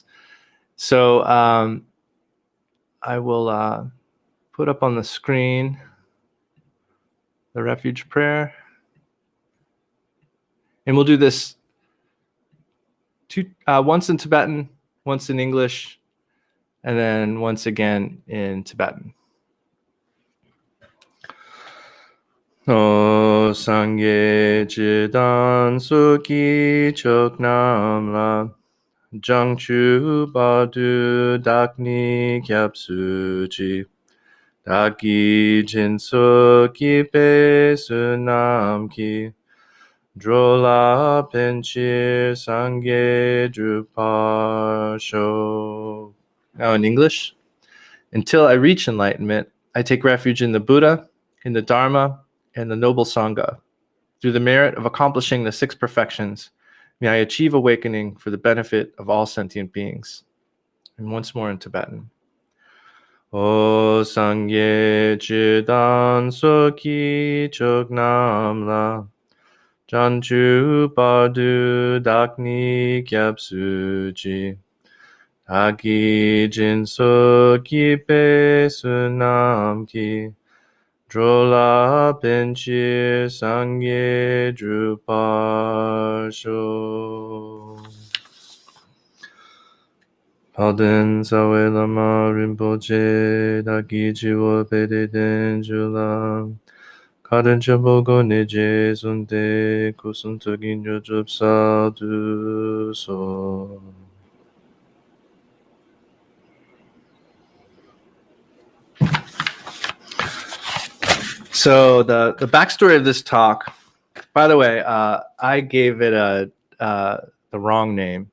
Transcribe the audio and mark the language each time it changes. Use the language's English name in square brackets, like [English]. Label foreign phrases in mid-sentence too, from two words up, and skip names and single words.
[English] So I will put up on the screen the Refuge Prayer. And we'll do this once in Tibetan, once in English, and then once again in Tibetan. [Tibetan] ཨོ་ སངས་རྒྱས་ཆོས་དང་ཚོགས་ཀྱི་མཆོག་རྣམས་ལ། བྱང་ཆུབ་བར་དུ་བདག་ནི་སྐྱབས་སུ་མཆི། བདག་གིས་སྦྱིན་སོགས་བགྱིས་པའི་བསོད་ནམས་ཀྱིས། འགྲོ་ལ་ཕན་ཕྱིར་སངས་རྒྱས་འགྲུབ་པར་ཤོག. [English] Now in English. Until I reach enlightenment, I take refuge in the Buddha, in the Dharma, and the noble Sangha. Through the merit of accomplishing the 6 perfections, may I achieve awakening for the benefit of all sentient beings. And once more in Tibetan. [Tibetan] ཨོ་ སངས་རྒྱས་ཆོས་དང་ཚོགས་ཀྱི་མཆོག་རྣམས་ལ། བྱང་ཆུབ་བར་དུ་བདག་ནི་སྐྱབས་སུ་མཆི། བདག་གིས་སྦྱིན་སོགས་བགྱིས་པའི་བསོད་ནམས་ཀྱིས། འགྲོ་ལ་ཕན་ཕྱིར་སངས་རྒྱས་འགྲུབ་པར་ཤོག. དཔལ་ལྡན་རྩ་བའི་བླ་མ་རིན་པོ་ཆེ། བདག་གི་སྤྱི་བོར་པདྨའི་གདན་བཞུགས་ལ། བཀའ་དྲིན་ཆེན་པོའི་སྒོ་ནས་རྗེས་བཟུང་སྟེ། སྐུ་གསུང་ཐུགས་ཀྱི་དངོས་གྲུབ་སྩལ་དུ་གསོལ. [English] So the backstory of this talk, by the way, I gave it the wrong name.